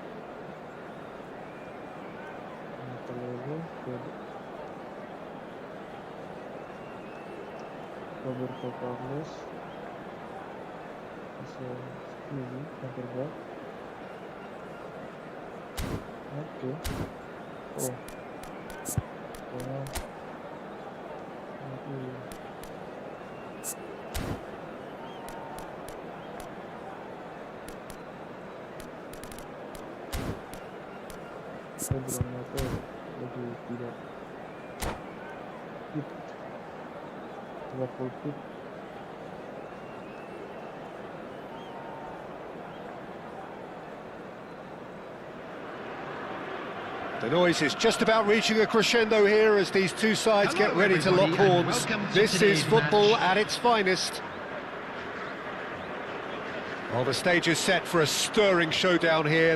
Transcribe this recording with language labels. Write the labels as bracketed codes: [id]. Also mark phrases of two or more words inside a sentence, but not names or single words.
[en] Nicolò, Roberto Carlos, Stevie, Centerback. Okay. Oh. Wow. Okay. [id] Terbaru lagi tidak fit, tidak full fit. [en] The noise is just about reaching a crescendo here as these two sides get ready to lock horns. This is football at its finest. Well, the stage is set for a stirring showdown here.